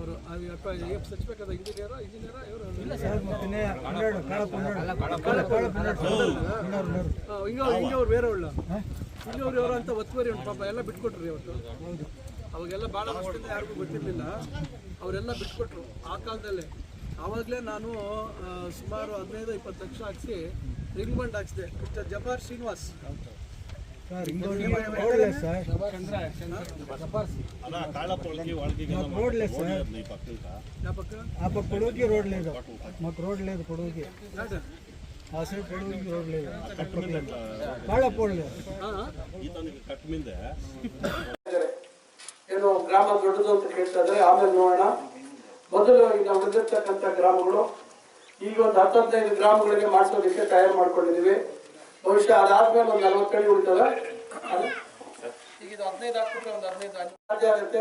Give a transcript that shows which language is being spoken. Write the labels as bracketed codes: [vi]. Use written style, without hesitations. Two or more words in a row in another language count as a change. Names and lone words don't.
[kn] ಅವರು ಸಚ್ಬೇಕಾದ ಇಂಜಿನಿಯರ ಇವರು ಹಿಂಗೆ ಅವ್ರು ಬೇರೆ ಉಳ್ಳ ಇಲ್ಲಿ ಅವ್ರು ಅಂತ ಒತ್ತುವರಿ ಉಂಟು ಪಾಪ ಎಲ್ಲ ಬಿಟ್ಕೊಟ್ರಿ ಅವತ್ತು. ಅವಾಗೆಲ್ಲ ಭಾಳ ವರ್ಷದಿಂದ ಯಾರಿಗೂ ಗೊತ್ತಿರಲಿಲ್ಲ, ಅವರೆಲ್ಲ ಬಿಟ್ಕೊಟ್ರು ಆ ಕಾಲದಲ್ಲೇ. ಆವಾಗಲೇ ನಾನು ಸುಮಾರು 15-20 ಲಕ್ಷ ಹಾಕಿಸಿ [en] ring bund [kn] ಹಾಕ್ಸಿದೆ. ಮಿಸ್ಟರ್ ಜಬಾರ್ ಶ್ರೀನಿವಾಸ್ [te] పొడవుకి రోడ్ లేదు, మాకు రోడ్ లేదు పొడవుకి, ఆ సైడ్ పొడవుకి రోడ్ లేదు, కాళ్ళ పోడలేదు. [kn] ಏನು ಗ್ರಾಮ ದೊಡ್ಡದು ಅಂತ ಕೇಳ್ತಾ ಇದ್ದಾರೆ, ಆಮೇಲೆ ನೋಡೋಣ. ಮೊದಲು ಈಗ ನಾವು ಉಳಿದಿರ್ತಕ್ಕಂಥ ಗ್ರಾಮಗಳು ಈಗ ಒಂದು 10-15 ಗ್ರಾಮಗಳಿಗೆ ಮಾಡಿಸೋದಕ್ಕೆ ತಯಾರು ಮಾಡ್ಕೊಂಡಿದ್ದೀವಿ. ಬಹುಶಃ ಅದಾದ್ಮೇಲೆ ಒಂದು 40 ಅಡಿ ಉಳಿತವೆ. ಈಗ ಇದು 15 ಹಾಕ್ಬಿಟ್ರೆ ಒಂದು 15 ಸಾಧ್ಯ ಆಗುತ್ತೆ.